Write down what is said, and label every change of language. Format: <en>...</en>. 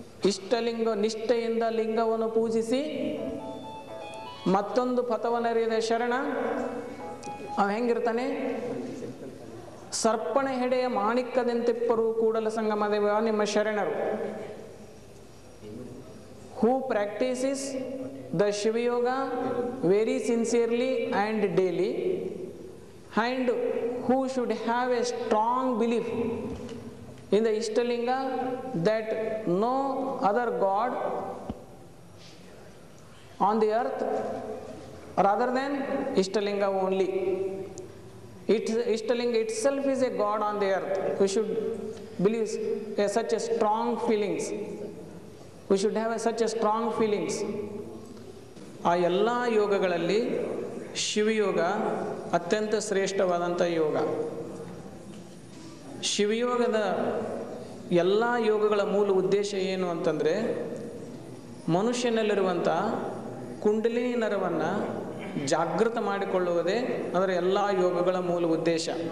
<kn>ಇಷ್ಟಲಿಂಗ ನಿಷ್ಠೆಯಿಂದ ಲಿಂಗವನ್ನು ಪೂಜಿಸಿ ಮತ್ತೊಂದು ಪಥವನರಿಯದ ಶರಣ ಅವ ಹೆಂಗಿರ್ತಾನೆ? ಸರ್ಪಣ ಹೆಡೆಯ ಮಾಣಿಕ್ಯದಂತೆಪ್ಪರು ಕೂಡಲ ಸಂಗಮ ದೇವ ನಿಮ್ಮ ಶರಣರು.</kn> <en>Who practices the Shiva Yoga very sincerely and daily, and who should have a strong belief in the Ishtalinga that no other God on the earth rather than Ishtalinga only. Ishtalinga itself is a God on the earth. We should believe such a strong feelings. We should have such a strong feelings.</en> <kn>ಆ ಎಲ್ಲ ಯೋಗಗಳಲ್ಲಿ ಶಿವಯೋಗ ಅತ್ಯಂತ ಶ್ರೇಷ್ಠವಾದಂಥ ಯೋಗ. ಶಿವಯೋಗದ ಎಲ್ಲ ಯೋಗಗಳ ಮೂಲ ಉದ್ದೇಶ ಏನು ಅಂತಂದರೆ, ಮನುಷ್ಯನಲ್ಲಿರುವಂಥ ಕುಂಡಲಿನಿ ನರವನ್ನು ಜಾಗೃತ ಮಾಡಿಕೊಳ್ಳುವುದೇ ಅದರ ಎಲ್ಲ ಯೋಗಗಳ ಮೂಲ ಉದ್ದೇಶ.</kn>